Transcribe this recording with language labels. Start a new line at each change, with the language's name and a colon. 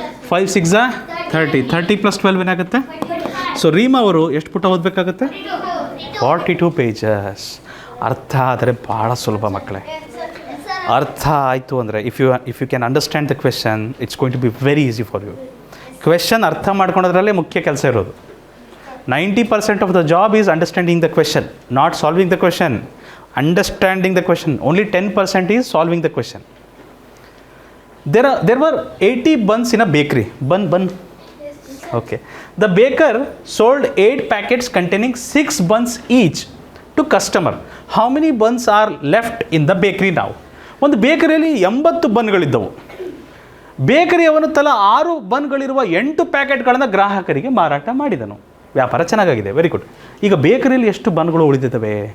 Kannada: 5 6 30. 30 + 12 ಏನಾಗುತ್ತೆ? ಸೊ ರೀಮಾ ಅವರು ಎಷ್ಟು ಪುಟ ಓದಬೇಕಾಗುತ್ತೆ? 42 pages. ಅರ್ಥ ಆದರೆ ಭಾಳ ಸುಲಭ ಮಕ್ಕಳೇ. ಅರ್ಥ ಆಯಿತು ಅಂದರೆ
English: If you can understand the question, it's going to be very easy for you.
Kannada: Question ಅರ್ಥ ಮಾಡ್ಕೊಳೋದ್ರಲ್ಲೇ ಮುಖ್ಯ ಕೆಲಸ ಇರೋದು.
English: 90% of the job is understanding the question, not solving the question. Understanding the question. Only 10% is solving the question. There were 80 buns in a bakery. Bun. Okay. The baker sold 8 packets containing 6 buns each to customer. How many buns are left in the bakery now?
Kannada: ಒಂದು ಬೇಕರಿಯಲ್ಲಿ 80 ಬನ್ಗಳಿದ್ದವು. ಬೇಕರಿಯವನು ತಲಾ 6 ಬನ್ಗಳಿರುವ 8 ಪ್ಯಾಕೆಟ್ಗಳನ್ನು ಗ್ರಾಹಕರಿಗೆ ಮಾರಾಟ ಮಾಡಿದನು. ವ್ಯಾಪಾರ ಚೆನ್ನಾಗಾಗಿದೆ,
English: Very good.
Kannada: ಈಗ ಬೇಕರಿಯಲ್ಲಿ ಎಷ್ಟು ಬನ್ಗಳು ಉಳಿದಿದ್ದಾವೆ?